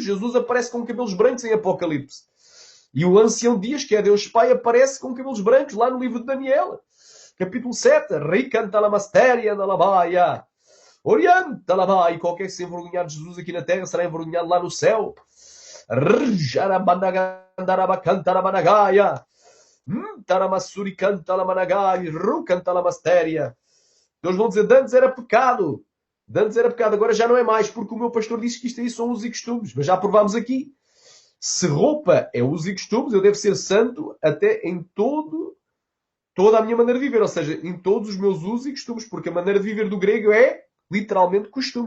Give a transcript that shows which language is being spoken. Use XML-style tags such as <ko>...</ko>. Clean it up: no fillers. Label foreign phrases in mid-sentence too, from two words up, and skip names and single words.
<pt>Jesus aparece com cabelos brancos em Apocalipse. E o ancião Dias, que é Deus Pai, aparece com cabelos brancos lá no livro de Daniel. Capítulo 7. Ricantalamastéria da labaia. Orientalabai. E qualquer que se envergonhar de Jesus aqui na terra será envergonhado lá no céu. Rjarabanagandarabacantarabanagai. Taramassuri cantalamanagai. Rucantalamastéria. Eles vão dizer, antes era pecado. Antes era pecado, agora já não é mais, porque o meu pastor disse que isto aí são usos e costumes. Mas já provámos aqui. Se roupa é usos e costumes, eu devo ser santo até em toda a minha maneira de viver. Ou seja, em todos os meus usos e costumes. Porque a maneira de viver do grego é literalmente costume.</pt>